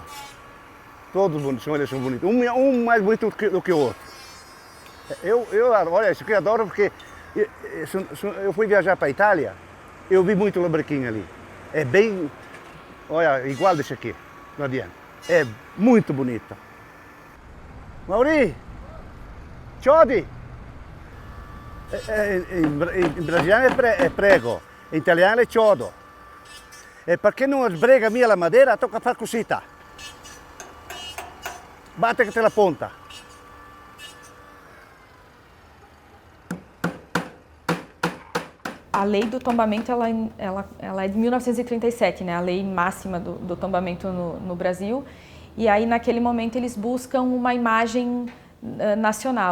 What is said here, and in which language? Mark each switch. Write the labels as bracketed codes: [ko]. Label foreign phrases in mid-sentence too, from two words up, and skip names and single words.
[pt] Todos bonitos, eles são bonitos. Um mais bonito do que o outro. Olha, isso aqui eu adoro porque eu fui viajar para a Itália, eu vi muito lambrequim ali. É bem, olha, igual desse aqui, não adianta. É muito bonito. [vec] Mauri, Ciodi. [it] In brasiliano è prego, in italiano è chiodo. [vec] E perché non sbrega mia la madeira, tocca far così. Batte che te la ponta. [pt] A lei do tombamento ela é de 1937, né? A lei máxima do tombamento no Brasil. E aí, naquele momento, eles buscam uma imagem nacional.